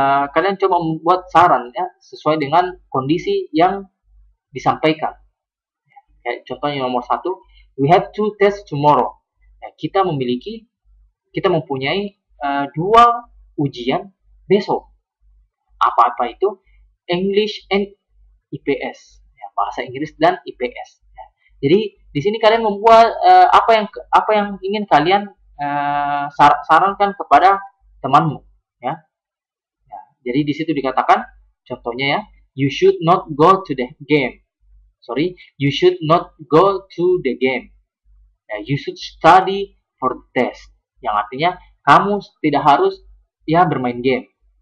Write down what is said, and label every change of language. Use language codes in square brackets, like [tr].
[id] Kalian coba membuat saran ya sesuai dengan kondisi yang disampaikan. Kayak contohnya nomor 1, [en] we have 2 tests tomorrow. [id] Ya, kita mempunyai 2 ujian besok. Apa itu? [en] English and IPS, [id] ya, bahasa Inggris dan IPS. Ya. Jadi di sini kalian membuat apa yang ingin kalian sarankan kepada temanmu, ya. Ya. Jadi di situ dikatakan, contohnya ya, [en] you should not go to the game. You should not go to the game. Ya, you should study for the test. [id] Yang artinya kamu tidak harus ya bermain game.